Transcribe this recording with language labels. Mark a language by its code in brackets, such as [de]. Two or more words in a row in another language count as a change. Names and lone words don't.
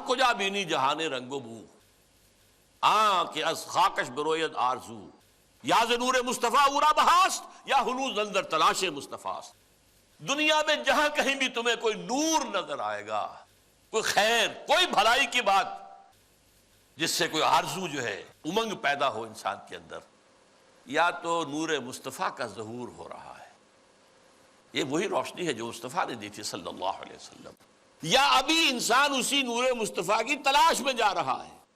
[fa] نیا بینی جہان رنگ و بو، کہ از خاکش بروید آرزو، یا ز نور مصطفیٰ اورا بہاست یا ہنوز اندر تلاش مصطفیٰ۔ [ur] دنیا میں جہاں کہیں بھی تمہیں کوئی نور نظر آئے گا، کوئی خیر، کوئی بھلائی کی بات جس سے کوئی آرزو جو ہے، امنگ پیدا ہو انسان کے اندر، یا تو نور مصطفیٰ کا ظہور ہو رہا ہے، یہ وہی روشنی ہے جو مصطفیٰ نے دی تھی [ar] صلی اللہ علیہ وسلم، [ur] یا ابھی انسان اسی نور مصطفیٰ کی تلاش میں جا رہا ہے۔